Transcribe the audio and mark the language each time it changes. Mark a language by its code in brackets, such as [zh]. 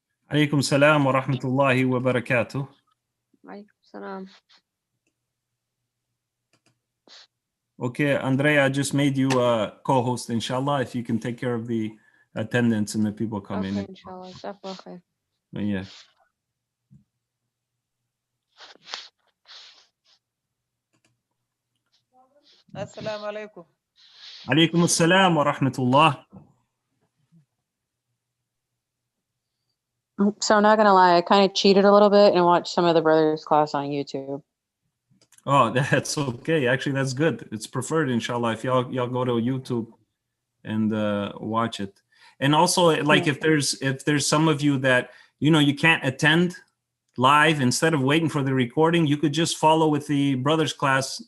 [ar] عليكم السلام ورحمة الله وبركاته. وعليكم السلام. [en] Okay, Andrea, I just made you a co-host, inshallah, if you can take care of the attendance and the people come in. [ar] inshallah. جزاك الله خير. [en] Yeah. [ar] السلام عليكم. عليكم السلام ورحمة الله. [en] So I'm not gonna lie, I kind of cheated a little bit and watched some of the brothers' class on YouTube. Oh, that's okay. Actually, that's good. It's preferred, inshallah, if y'all go to YouTube and watch it. And also, like, if there's some of you that you can't attend live, instead of waiting for the recording, you could just follow with the brothers' class.